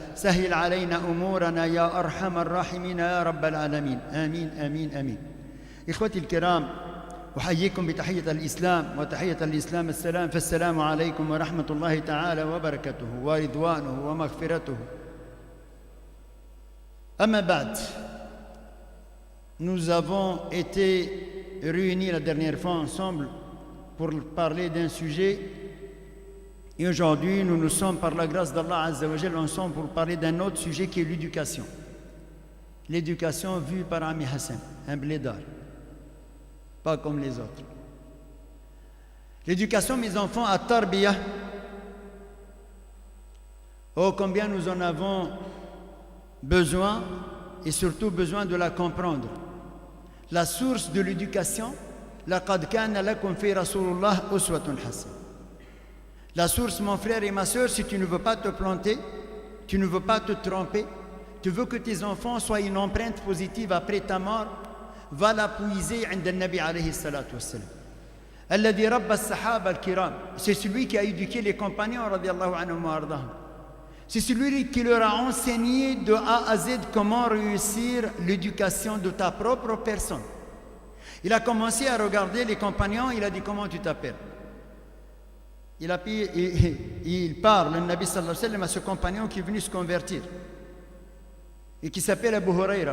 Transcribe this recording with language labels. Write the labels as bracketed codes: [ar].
[ar] سهل علينا أمورنا يا أرحم الراحمين يا رب العالمين. آمين آمين آمين. إخوتي الكرام، أحييكم بتحية الإسلام وتحية الإسلام السلام، فالسلام عليكم ورحمة الله تعالى وبركاته ورضوانه ومغفرته. Amma ba'd, [fr] nous avons été réunis la dernière fois ensemble pour parler d'un sujet, et aujourd'hui nous sommes par la grâce d'Allah Azza wa Jal ensemble pour parler d'un autre sujet qui est l'éducation. L'éducation vue par Ami Hassan, un blédard, pas comme les autres. L'éducation, mes enfants, à Tarbiya, oh combien nous en avons besoin, et surtout besoin de la comprendre. La source de l'éducation, [ar] laqad kana lakum fi rasulullah uswatun hasana. [fr] La source, mon frère et ma sœur, si tu ne veux pas te planter, tu ne veux pas te tromper, tu veux que tes enfants soient une empreinte positive après ta mort, va la puiser [ar] عند النبي عليه الصلاة والسلام. الذي ربى الصحابة الكرام. [fr] C'est celui qui a éduqué les compagnons [ar] radiallahu anhum wa ardahum. [fr] C'est celui qui leur a enseigné de A à Z comment réussir l'éducation de ta propre personne. Il a commencé à regarder les compagnons, il a dit: comment tu t'appelles? Il parle, le Nabi [ar] sallallahu alayhi wa sallam, [fr] à ce compagnon qui est venu se convertir et qui s'appelle Abu Huraira.